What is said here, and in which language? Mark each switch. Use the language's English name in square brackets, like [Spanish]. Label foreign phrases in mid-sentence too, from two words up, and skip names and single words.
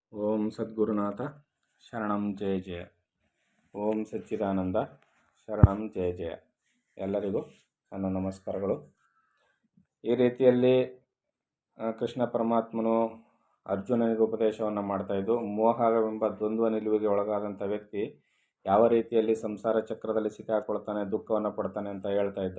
[Sanskrit] ಓಂ ಸದ್ಗುರುನಾಥ ಶರಣಂ ಜಯ ಜಯ. ಓಂ ಸಚ್ಚಿದಾನಂದ ಶರಣಂ ಜಯ ಜಯ. [Kannada] ಎಲ್ಲರಿಗೂ ನನ್ನ ನಮಸ್ಕಾರಗಳು. ಈ ರೀತಿಯಲ್ಲಿ ಕೃಷ್ಣ ಪರಮಾತ್ಮನು ಅರ್ಜುನನಿಗೆ ಉಪದೇಶವನ್ನು ಮಾಡ್ತಾಯಿದ್ದು, ಮೋಹವೆಂಬ ದ್ವಂದ್ವ ನಿಲುವಿಗೆ ಒಳಗಾದಂಥ ವ್ಯಕ್ತಿ ಯಾವ ರೀತಿಯಲ್ಲಿ ಸಂಸಾರ ಚಕ್ರದಲ್ಲಿ ಸಿಕ್ಕಾಕೊಳ್ತಾನೆ, ದುಃಖವನ್ನು ಪಡ್ತಾನೆ ಅಂತ ಹೇಳ್ತಾ ಇದ್ದ.